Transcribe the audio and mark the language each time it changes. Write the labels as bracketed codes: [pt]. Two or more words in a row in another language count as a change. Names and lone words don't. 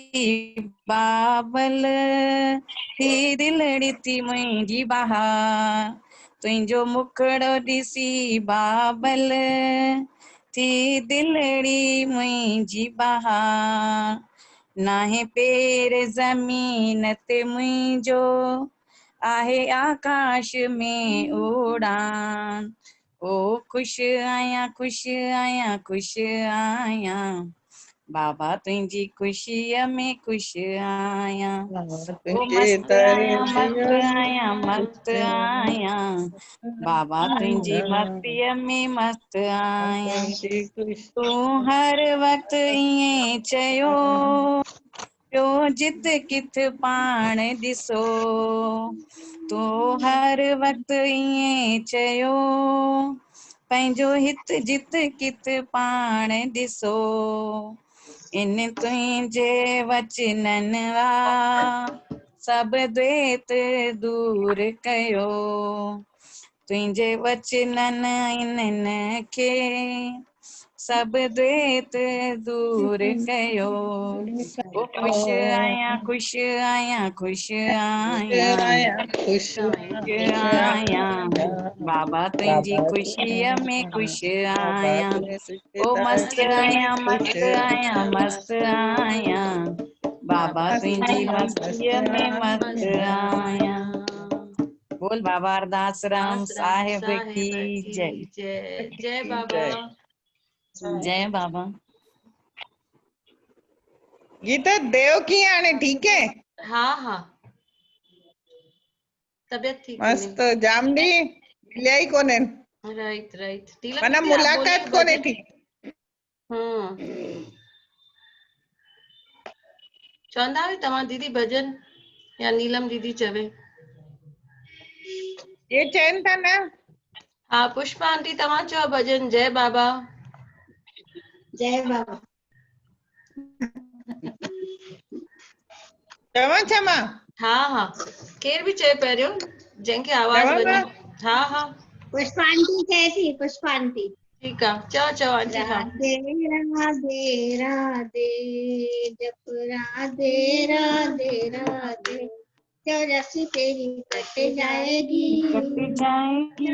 [sd] बाबल थी दिलड़ी थी मुंहिंजी बहार तुंहिंजो मुखड़ो ॾिसी बाबल थी दिलड़ी मुंहिंजी बहार नाहे पेर ज़मीन ते मुंहिंजो आहे आकाश में उड़ान ओ खुश आहियां खुश आहियां खुश आहियां बाबा तुंहिंजी ख़ुशीअ में खुश आहियां ओ तुंहिंजे मस्त दर आहियां ते मस्त आहियां मस्त आहियां बाबा तुंहिंजी मस्तीअ में मस्त आहियां तुंहिंजी ख़ुशी तूं हर वक़्तु ईअं चयो पियो जित किथ पाण ॾिसो, तो हर वक्त ईअं चयो, पंहिंजो हित जित किथ पाण ॾिसो, इन तुंहिंजे वचनन आ सब द्वेत दूर कयो, तुंहिंजे वचनन इन्हनि खे सब द्वेत दूर कयो। ओ खुश आहियां खुश आहियां खुश आहियां खुश खुश आहियां, बाबा तुंहिंजी ख़ुशीअ में खुश आहियां। ओ मस्त आहियां मस्त आहियां मस्त आहियां, बाबा तुंहिंजी मस्तीअ में मस्त आहियां। [hi] बोल बाबा अरदास राम साहिब की जय। [sd] जय जय बाबा। जय बाबा। गीता देव कीअं हाणे [hi] ठीक है? [sd] हाँ हाँ तबियत ठीक मस्त जाम ॾींहं मिलिया ई कोन्हनि, [en] right right नीलम [sd] माना [hi] दीदी आप बोलिए [sd] मुलाकात कोन्हे भजन। थी। चवंदा हुई तव्हां दीदी भजन या नीलम दीदी चवे। ये चयन था न। हाँ पुष्पा आंटी तव्हां चओ भजन। जय बाबा। जय बाबा। चवां छा मां? हाँ हाँ केर भी चए पहिरियों जंहिंखे आवाज चवां वञे। मां? हाँ हाँ पुष्पा आंटी चए थी, पुष्पा आंटी। [hi] ठीक है [sd] चओ चओ आंटी हाँ। [hi] राधे राधे राधे जप राधे राधे राधे, चौरासी तेरी कट जाएगी, कट जाएगी